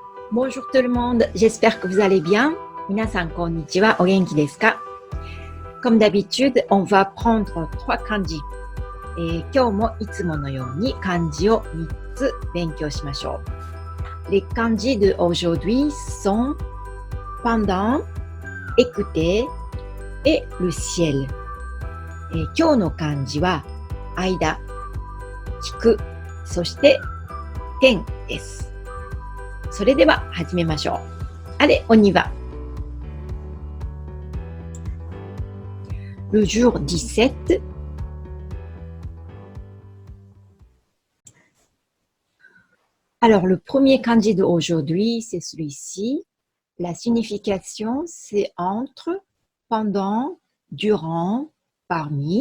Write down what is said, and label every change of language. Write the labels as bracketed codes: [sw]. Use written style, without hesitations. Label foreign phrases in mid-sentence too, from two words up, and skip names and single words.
[fr] Bonjour tout le monde, j'espère que vous allez bien. [ja] 皆さんこんにちは、お元気ですか? [fr] Comme d'habitude, on va prendre 3 漢字。 [ja] 今日もいつものように漢字を3つ勉強しましょう。 [fr] Les kanji de aujourd'hui sont pendant, écouter et le ciel。 [ja] 今日の漢字は間、聞く、そして天です。それでは始めましょう。 [fr] Allez, on y va. Le jour 17. Alors, le premier kanji d'aujourd'hui, c'est celui-ci. La signification, c'est entre, pendant, durant, parmi.